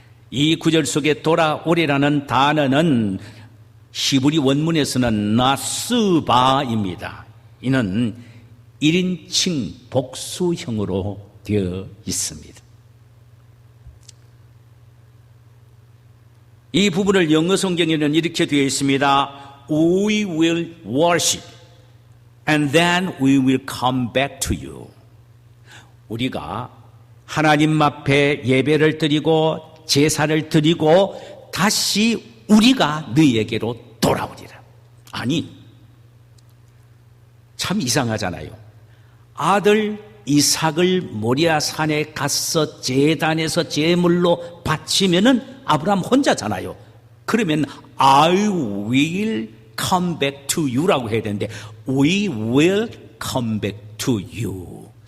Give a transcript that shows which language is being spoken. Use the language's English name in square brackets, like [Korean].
[Korean] 이 구절 속에 돌아오리라는 단어는 히브리 원문에서는 나스바입니다. 이는 1인칭 복수형으로 되어 있습니다. 이 부분을 영어 성경에는 이렇게 되어 있습니다. [English] We will worship and then we will come back to you. [Korean] 우리가 하나님 앞에 예배를 드리고 제사를 드리고 다시 우리가 너희에게로 돌아오리라. 아니, 참 이상하잖아요. 아들 이삭을 모리아 산에 가서 제단에서 제물로 바치면은 아브라함 혼자잖아요. 그러면 [English] I will come back to you [Korean] 라고 해야 되는데 [English] We will come back to you.